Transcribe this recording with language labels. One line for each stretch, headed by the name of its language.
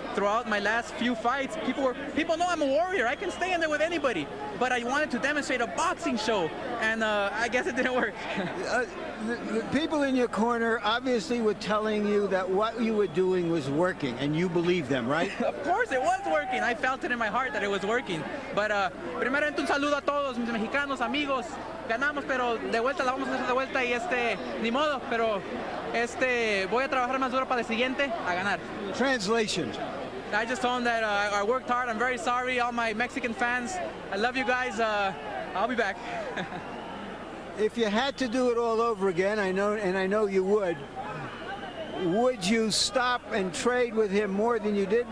English: Throughout my last few fights, people know I'm a warrior. I can stay in there with anybody. But I wanted to demonstrate a boxing show, and I guess it didn't work. The people in your corner obviously were telling you that what you were doing was working, and you believe them, right? Of course it was working. I felt it in my heart that it was working.
Spanish: But primeramente un saludo a todos mis mexicanos amigos. Ganamos, pero de vuelta la vamos a hacer de vuelta y ni modo, pero voy a trabajar más duro para el siguiente a ganar.
English: Translation. I just told them that I worked hard. I'm very sorry, all my Mexican fans. I love you guys. I'll be back. If you had to do it all over again, I know you would you stop and trade with him more than you did?